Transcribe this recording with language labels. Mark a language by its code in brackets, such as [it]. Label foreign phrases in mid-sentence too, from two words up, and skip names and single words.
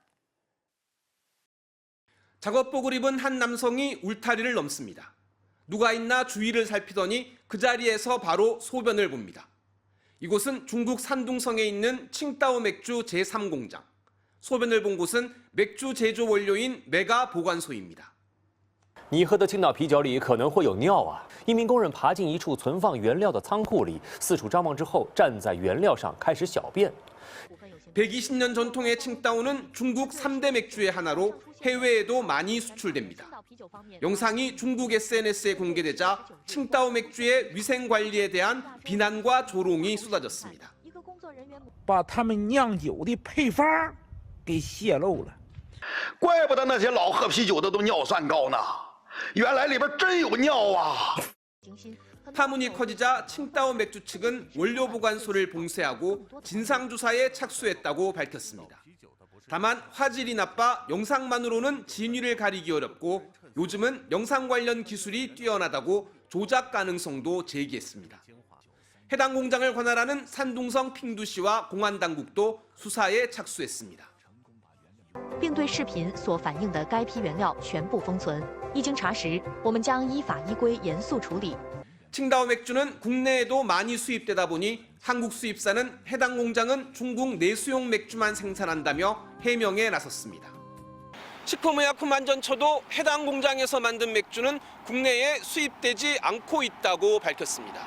[ko] 작업복을 입은 한 남성이 울타리를 넘습니다. 누가 있나 주위를 살피더니 그 자리에서 바로 소변을 봅니다. 이곳은 중국 산둥성에 있는 칭다오 맥주 제3공장. 소변을 본 곳은 맥주 제조 원료인 메가 보관소입니다. [zh] 你喝的青岛啤酒里可能会有尿啊！一名工人爬进一处存放原料的仓库里，四处张望之后，站在原料上开始小便。 [ko] 120년 전통의 칭따오는 중국 3대 맥주의 하나로 해외에도 많이 수출됩니다. 영상이 중국 SNS에 공개되자 칭따오 맥주의 위생 관리에 대한 비난과 조롱이 쏟아졌습니다. [zh] 把他们酿酒的配方给泄露了。怪不得那些老喝啤酒的都尿酸高呢，原来里边真有尿啊！ [ko] 파문이 커지자 칭따오 맥주 측은 원료 보관소를 봉쇄하고 진상조사에 착수했다고 밝혔습니다. 다만 화질이 나빠 영상만으로는 진위를 가리기 어렵고 요즘은 영상 관련 기술이 뛰어나다고 조작 가능성도 제기했습니다. 해당 공장을 관할하는 산둥성 핑두시와 공안당국도 수사에 착수했습니다. [zh] 并对视频所反映的该批原料全部封存。一经查实，我们将依法依规严肃处理。 [ko] 칭따오 맥주는 국내에도 많이 수입되다 보니 한국 수입사는 해당 공장은 중국 내수용 맥주만 생산한다며 해명에 나섰습니다. 식품의약품안전처도 해당 공장에서 만든 맥주는 국내에 수입되지 않고 있다고 밝혔습니다.